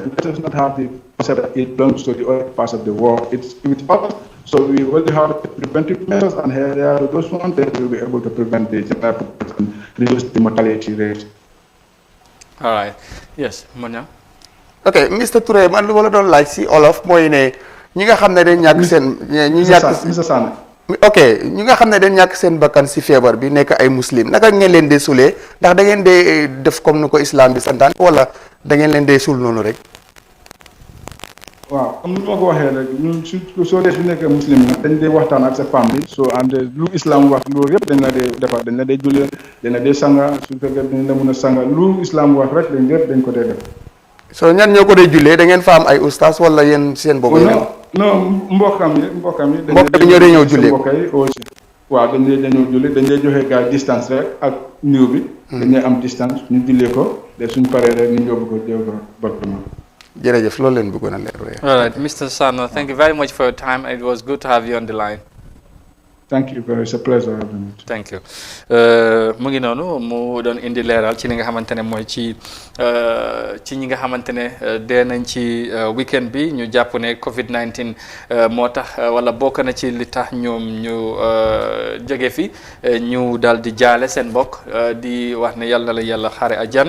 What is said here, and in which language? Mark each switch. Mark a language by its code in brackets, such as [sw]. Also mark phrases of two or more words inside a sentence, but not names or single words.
[en] Let us not have the concept that it belongs to the other parts of the world. It's with us, so we will have preventive measures, and here there are those ones that will be able to prevent the general population and reduce the mortality rate. All right. Yes, Monia. [wo] ok Mr Touré man lu ma la doon laaj si olof mooy ne ñi nga xam ne dañ ñàkk seen ñi ñàkk [en] Mr. Sane. [wo] ok ñi nga xam ne dañ ñàkk seen bakkan si feebar bi nekk ay muslim naka ngeen leen dee suulee ndax da ngeen dee def comme ni ko islam bi santaan wala da ngeen leen dee suul noonu rek. waaw comme ni ma ko waxee rek ñun soo dee su nekkee muslim nag dañ dee waxtaan ak sa famille so and lu islam wax loolu yëpp dañ la dee defar dañ la dee jullee dañ la dee sanga su fekkee dañ la mën a sanga lu islam wax rek dañ yëpp dañ ko dee def. so ñan ñoo ko dee jullee da ngeen fa am ay ustaas wala yéen seen bopp yi. non mbokkam yi. mbokk bi ñoo dee ñëw jullee mbokk yi aussi. waaw dañ dee ñëw jullee dañ dee joxe gars distance rek ak niw bi. dañ dee am distance ñu jullee ko de suñ paree rek ñu yóbbu ko département. jërëjëf loolu leen bëggoon a leer. [en] All right, Mr. Sano, thank you very much for your time. It was good to have you on the line. Thank you very much. It's a pleasure having you. Thank you. [wo] mu ngi noonu mu doon indi leeral ci li nga xamante ne mooy ci ñi nga xamante ne dee nañ ci weekend bi ñu jàpp ne COVID-19 moo tax wala bokk na ci li tax ñoom ñu jóge fi ñu daal di jaale seen mbokk di wax ne yàlla la yàlla xaare àjjana.